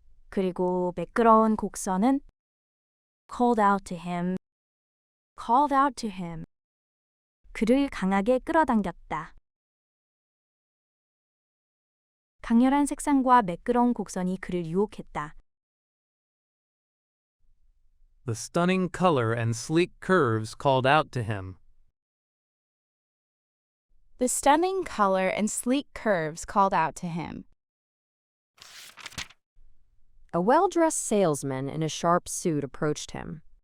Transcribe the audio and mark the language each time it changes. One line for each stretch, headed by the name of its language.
Korean: 그리고 매끄러운 곡선은
English: called out to him.
Korean: 그를 강하게 끌어당겼다. 강렬한 색상과 매끄러운 곡선이 그를 유혹했다.
English: The stunning color and sleek curves called out to him. The stunning color and sleek curves called out to him. A well-dressed salesman in a sharp suit approached him.